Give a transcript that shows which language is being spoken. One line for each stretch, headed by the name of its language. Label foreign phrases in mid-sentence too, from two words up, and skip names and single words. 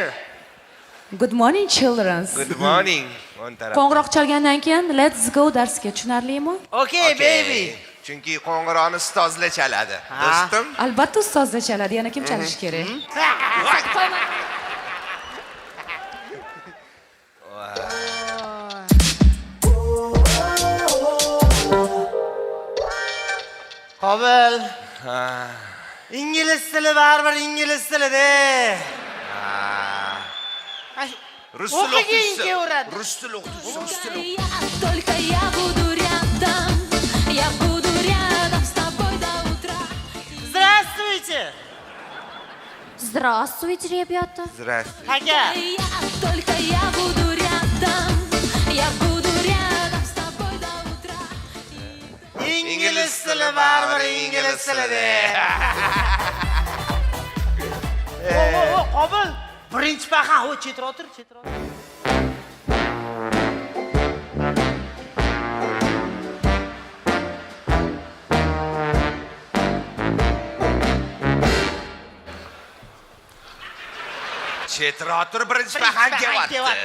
English: Good morning, children. Good morning.
Uzbek: Qo'ng'iroq chalgandan keyin
English: let's go
Uzbek: darsga, tushunarlimi?
English: Okay, baby.
Uzbek: Chunki qo'ng'iroqni ustozlar chaladi. Do'stim. Albatta ustozda chaladi, yana kim chalishi kerak? Qobil. Ingliz tili baribir ingliz tili-da. Rus tili o'qituvchisi. o'qituvchisi. Rus tili o'qituvchisi, rus tili.
Russian: Только я буду рядом, я буду рядом с тобой до утра. Здравствуйте. Здравствуйте, ребята. Здравствуйте.
Uzbek: Aka.
Russian: Только я буду рядом, я буду рядом с тобой до утра.
Uzbek: Ingliz tili baribir ingliz tili-da. Qobil. Birinchi paqa, o chetroq tur, chetroq. Chetroq tur, birinchi paxan kelyapti.